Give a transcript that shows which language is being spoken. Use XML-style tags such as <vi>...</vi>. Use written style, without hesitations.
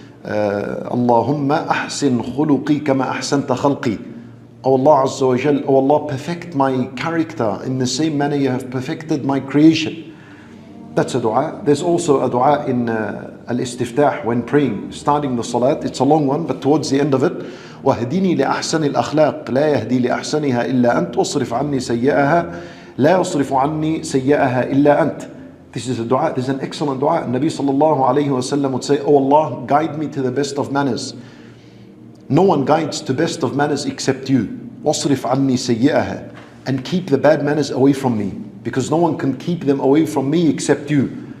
<ar>Allahumma ahsin khuluqi kama ahsanta khalqi.</ar> <en>O Allah Azza wa Jal, O Allah, perfect my character in the same manner you have perfected my creation. That's a dua. There's also a dua in al-istiftah when praying, starting the salat. It's a long one, but towards the end of it,</en> <ar>وَهْدِنِي لِأَحْسَنِ الْأَخْلَاقِ لَا يَهْدِي لِأَحْسَنِهَا إِلَّا أَنْتَ وَاصْرِفْ عَنِّي سَيِّئَهَا لَا يَصْرِفُ عَنِّي سَيِّئَهَا إِلَّا أَنْتَ.</ar> <en>This is a dua. This is an excellent dua. Nabi sallallahu alayhi wa sallam would say, Oh Allah, guide me to the best of manners. No one guides to best of manners except you.</en> <ar>وَاصْرِفْ عَنِّي سَيِّئَهَا.</ar> <en>And keep the bad manners away from me, because no one can keep them away from me except you.</en>